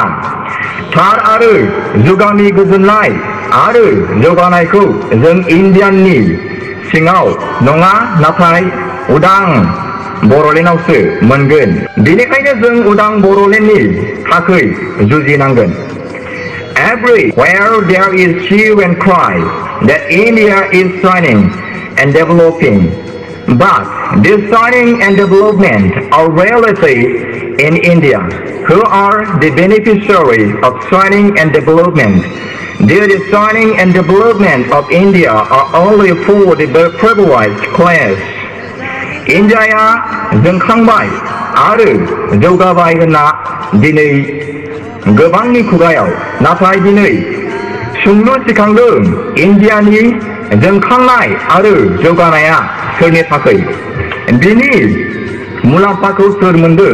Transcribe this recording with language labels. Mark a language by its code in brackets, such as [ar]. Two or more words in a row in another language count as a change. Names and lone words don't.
[brx] थार आरो जुगामि गोजोननाय आरो जौगानायखौ जों इन्डियाननि सिङाव नङा नाथाय उदां बर'लेण्डआवसो मोनगोन। बेनिखायनो जों उदां बर'लेण्डनि थाखाय जुजिनांगोन। [en] Everywhere there is hue and cry that India is shining and developing. But this shining and development are reality in India, who are the beneficiaries of shining and development. The shining and development of India are only for the privileged class. [brx] Indiaया जोंखांबाय आरो जौगाबाय होनना दिनै गोबांनि खुगायाव, नाथाय दिनै सोंलु सिखांदों इन्डियानि जोंखांनाय आरो जौगानाया सोरनि थाखाय? बिनि मुलाम्फाखौ सोर मोनदों?